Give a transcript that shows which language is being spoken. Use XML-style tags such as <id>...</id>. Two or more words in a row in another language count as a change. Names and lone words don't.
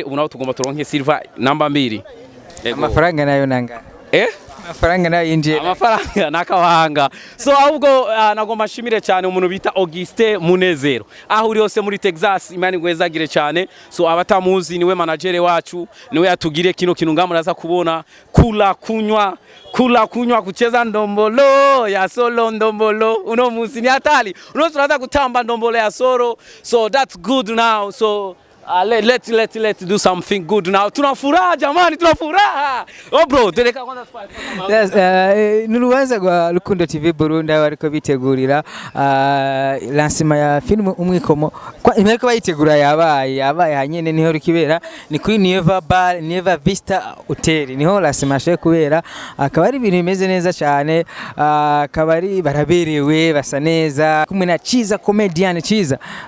<rn>ubu naho tugomba turonke silver namba 2 amafaranga nayo nanga amafaranga nayo yinjiye amafaranga nakawahanga so ahubwo nagomba shimire cyane umuntu bita Auguste Munezero aho uri hose muri Texas imani gwezagire cyane so abatamuzi niwe manager wacu niwe yatugire kino kintu ngamuraza kubona</rn> <sw>kula kunywa kucheza ndombolo ya solo ndombolo uno musi ni hatari uno tunaanza kutamba ndombolo ya solo,</sw> <en>so that's good now. So let's do something good now.</en> <sw>Tunafuraha jamani, tunafuraha. Oh bro, teleka kwanza spike.</sw> <en>Yes,</en> <rn>nurubanza rwa Rukundo TV Burundi bariko bitegurira lancement ya film Umwikomo. Imeko bayitegura yabaye hanyene niho rikibera ni kuri Never Vista Hotel niho lancement she kubera akaba ari ibintu bimeze neza cyane akaba ari baraberewe basa neza kumwe na Ciza comedian Ciza</rn>